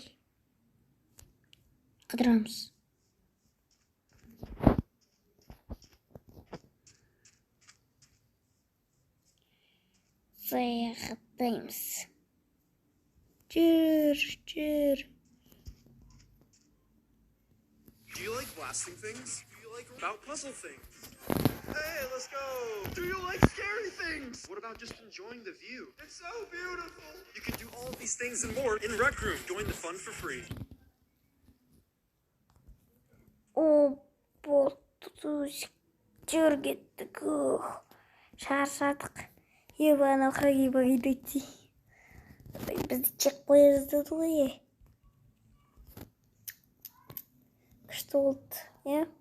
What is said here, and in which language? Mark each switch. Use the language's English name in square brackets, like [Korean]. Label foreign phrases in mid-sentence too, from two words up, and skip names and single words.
[Kazakh] Қыдырамыз. Саяхаттаймыз. Жүр. [English] Do you like blasting things? Do you like about puzzle things? Hey, let's go! Do you like scary things? What about just enjoying the view? It's so beautiful! You can do all of these things and more in Rec Room. Join the fun for free. [Kazakh] Жүр кеттік. Шаршадық. Ебаны қағибайды. Бізді чек қоя жаздады ғой. Күшті болды, е?